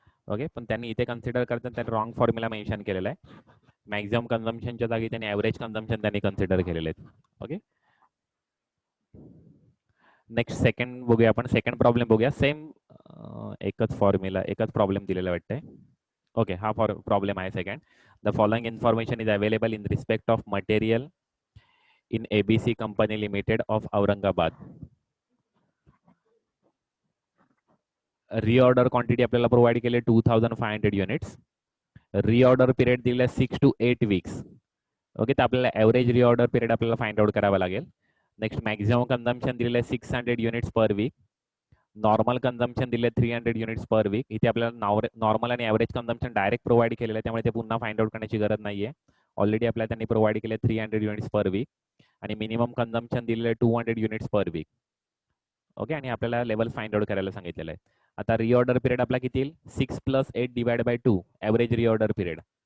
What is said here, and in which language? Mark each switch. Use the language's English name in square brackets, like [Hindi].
[Marathi] Okay, पण त्यांनी इथे कन्सिडर करताना त्यांनी रॉंग फॉर्म्युला मेन्शन केलेला आहे. मॅक्झिमम कन्झम्पशनच्या जागी त्यांनी ॲव्हरेज कन्झम्पशन त्यांनी कन्सिडर केलेले आहेत. ओके, नेक्स्ट सेकंड बघूया आपण. सेकंड प्रॉब्लेम बघूया. सेम एकच फॉर्म्युला एकच प्रॉब्लेम दिलेला वाटतंय. ओके, हा प्रॉब्लेम आहे second. [English] The following information is available in respect of material in ABC company limited of Aurangabad. [Marathi] Reorder quantity आपल्याला प्रोव्हाइड केले 2500 युनिट्स. रिऑर्डर पिरियड दिला 6 to 8 वीक्स. ओके, तर आपल्याला ॲव्हरेज रिऑर्डर पिरियड आपल्याला फाइंड आउट करावा लागेल. नेक्स्ट मॅक्झिमम कन्झम्पशन दिलेलं आहे 600 युनिट्स पर वीक. नॉर्मल कन्झम्पशन दिले 300 युनिट्स पर वीक. इथे आपल्याला नॉर्मल आणि ॲव्हरेज कन्झम्पशन डायरेक्ट प्रोव्हाइड केलेलं आहे, त्यामुळे ते पुन्हा फाइंड आउट करण्याची गरज नाही आहे. ऑलरेडी आपल्याला त्यांनी प्रोव्हाइड केले 300 युनिट्स पर वीक आणि मिनिमम कन्झम्पशन दिलेलं आहे 200 युनिट्स पर वीक. ओके, आणि आपल्याला लेवल फाइंड आउट करायला सांगितलेलं आहे. आता रिऑर्डर पिरियड आपला किती येईल 6 + 8 divide by 2 average reorder period.